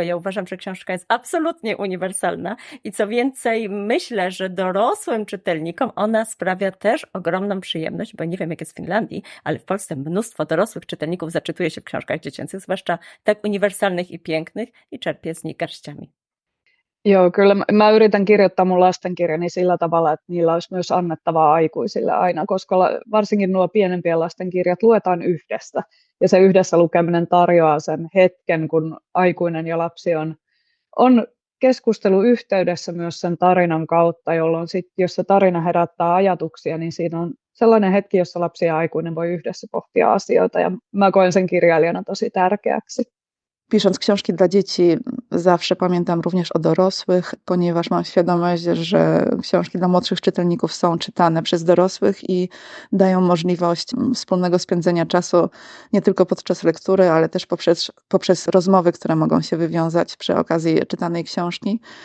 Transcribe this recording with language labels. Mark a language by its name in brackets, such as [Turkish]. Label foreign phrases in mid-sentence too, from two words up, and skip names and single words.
[Polish] Ja uważam, że książka jest absolutnie uniwersalna i co więcej, myślę, że dorosłym czytelnikom ona sprawia też ogromną przyjemność, bo nie wiem, jak jest w Finlandii, ale w Polsce mnóstwo dorosłych czytelników zaczytuje się w książkach dziecięcych, zwłaszcza tak uniwersalnych i pięknych, i czerpie z nich garściami. [Finnish] Joo, kyllä mä yritän kirjoittaa mun lastenkirjani sillä tavalla, että niillä olisi myös annettavaa aikuisille aina, koska varsinkin nuo pienempien lasten kirjat luetaan yhdessä. Ja se yhdessä lukeminen tarjoaa sen hetken, kun aikuinen ja lapsi on keskusteluyhteydessä myös sen tarinan kautta, jolloin sit, jos se tarina herättää ajatuksia, niin siinä on sellainen hetki, jossa lapsi ja aikuinen voi yhdessä pohtia asioita. Ja mä koen sen kirjailijana tosi tärkeäksi. [Polish] Pisząc książki dla dzieci, zawsze pamiętam również o dorosłych, ponieważ mam świadomość, że książki dla młodszych czytelników są czytane przez dorosłych i dają możliwość wspólnego spędzenia czasu nie tylko podczas lektury, ale też poprzez rozmowy, które mogą się wywiązać przy okazji czytanej książki.